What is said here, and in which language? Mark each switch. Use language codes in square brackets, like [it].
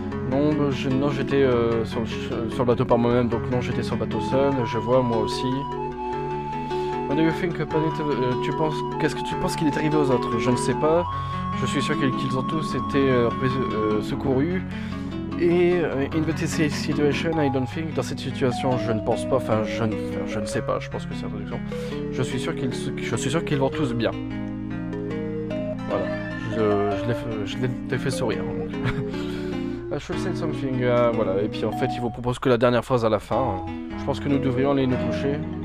[fr] Non, j'étais sur le bateau par moi-même, donc non, j'étais sur le bateau seul. Je vois, moi aussi. [en] What do you think [fr] qu'est-ce que tu penses qu'il est arrivé aux autres? Je ne sais pas. Je suis sûr qu'ils ont tous été secourus. [en] Et in the situation, I don't think. [fr] Dans cette situation, je ne pense pas. Enfin, je ne sais pas. Je pense que c'est la traduction. Je suis sûr qu'ils vont tous bien. Voilà. Je je l'ai fait sourire. Donc. [en] I should say something. [fr] Voilà, et puis en fait, il vous propose que la dernière phrase à la fin. Je pense que nous devrions aller nous coucher.